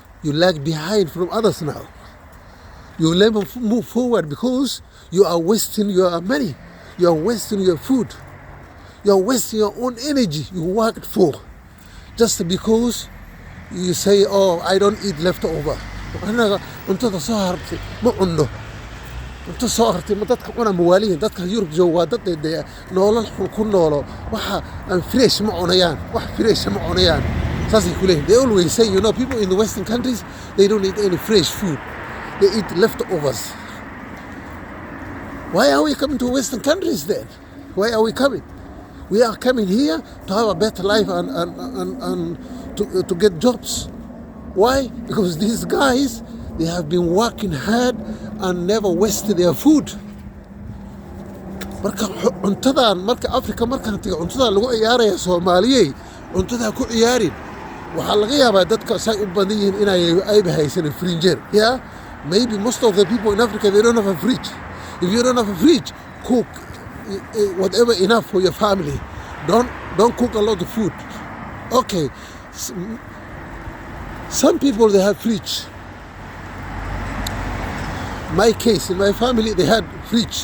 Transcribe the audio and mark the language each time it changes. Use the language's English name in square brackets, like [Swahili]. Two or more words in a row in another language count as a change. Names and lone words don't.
[English] You lag behind from others now. You never move forward because you are wasting your money. You are wasting your food. You are wasting your own energy you worked for. Just because you say, oh, I don't eat leftover. [Somali] Inta soo hartay ma dadka cuna mawaaliin dadka Yurub jooga dad nolol xun ku noolo waxa aan fresh ma cunayaan wax fresh ma cunayaan saasay ku leeyihiin. [English] They always say, people in the Western countries, they don't eat any fresh food. They eat leftovers. Why are we coming to Western countries then? Why are we coming? We are coming here to have a better life and to get jobs. Why? Because these guys, they have been working hard and never wasted their food. [Somali] Marka Africa markaan tago cuntada lagu ciyaaraya Soomaaliyay cuntada ku ciyaarin waxa laga yaabaa dadka say u badan yihiin inay haysan fridge. [English] Yeah, maybe most of the people in Africa, they don't have a fridge. If you don't have a fridge, cook whatever enough for your family. Don't cook a lot of food. Okay, some people, they have fridge. My case, in my family, they had fridge.